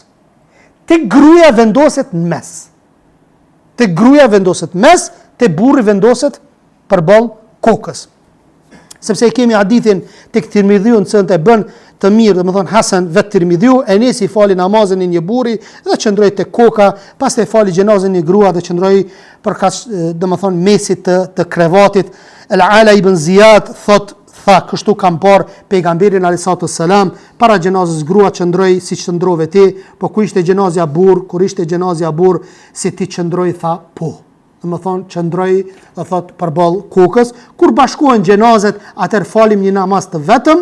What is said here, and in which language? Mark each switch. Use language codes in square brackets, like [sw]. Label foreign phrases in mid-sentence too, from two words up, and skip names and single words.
[sq] Tek gruaja vendoset në mes. Tek gruaja vendoset mes, tek burri vendoset përballë kokës. Sepse e kemi hadithin tek Tirmidhiu se e bën të mirë, domethënë Hasan vet Tirmidhiu, Enesi fali namazin e një burri dhe qëndroi tek koka, pastaj fali xhenazën e një grua dhe qëndroi përkas domethënë mesit të krevatit. Al-Ala ibn Ziyad tha kështu kam parë pejgamberin [ar] عليه السلام [sq] para xhenazës grua qëndroi si qëndrove ti, po ku ishte xhenazja burr, kur ishte xhenazja burr, si ti qëndroi tha po. Domethënë qëndroi dhe thot përballë kokës. Kur bashkohen xhenazet, atëherë falim një namaz të vetëm.